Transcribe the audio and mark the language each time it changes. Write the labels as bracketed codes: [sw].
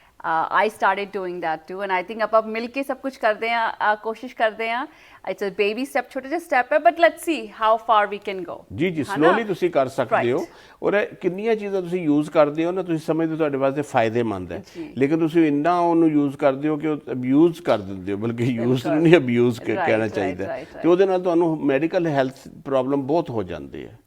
[en] I started doing that too, and I think [hi] अब मिलके सब कुछ करते हैं, [en] कोशिश करते हैं. It's a baby step, [hi] छोटे से [en] step है, but let's see how far we can go. [pa] ਜੀ ਜੀ ਸਲੋਲੀ ਤੁਸੀਂ ਕਰ ਸਕਦੇ ਹੋ ਔਰ ਇਹ ਕਿੰਨੀਆਂ ਚੀਜ਼ਾਂ ਤੁਸੀਂ ਯੂਜ਼ ਕਰਦੇ ਹੋ ਨਾ ਤੁਸੀਂ ਸਮਝਦੇ ਤੁਹਾਡੇ ਵਾਸਤੇ ਫਾਇਦੇਮੰਦ ਹੈ ਲੇਕਿਨ ਤੁਸੀਂ ਇੰਨਾ ਉਹਨੂੰ ਯੂਜ਼ ਕਰਦੇ ਹੋ ਕਿ ਉਹ ਅਬਿਊਜ਼ ਕਰ ਦਿੰਦੇ ਹੋ ਬਲਕਿ ਯੂਜ਼ ਨੂੰ ਨਹੀਂ ਅਬਿਊਜ਼ ਕਹਿਣਾ ਚਾਹੀਦਾ ਤੇ ਉਹਦੇ ਨਾਲ ਤੁਹਾਨੂੰ ਮੈਡੀਕਲ ਹੈਲਥ ਪ੍ਰੋਬਲਮ ਬਹੁਤ ਹੋ ਜਾਂਦੀ ਹੈ